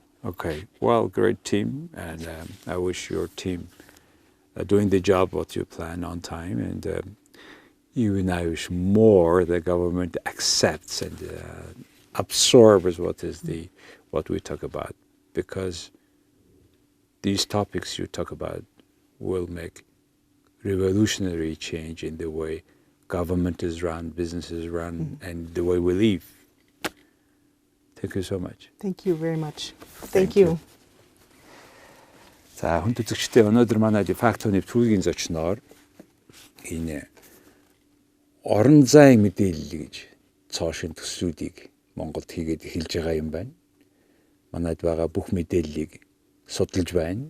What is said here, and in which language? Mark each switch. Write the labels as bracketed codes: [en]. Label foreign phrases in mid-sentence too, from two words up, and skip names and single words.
[en] Okay, well, great team, and I wish your team doing the job what you plan on time, and even I wish more the government accepts and absorbs what we talk about, because these topics you talk about will make revolutionary change in the way government is run, business is run, and the way we live. Thank you so much. Thank you very much. Thank you. [mn] За хүн үзэгчдээ өнөөдөр манай фактоны түүхийн зочноор энэ орон зайн мэдээлэл гэж цоошин төслүүдийг Монголд хийгээд эхэлж байгаа юм байна. Манайд байгаа бүх мэдээллийг судалж байна.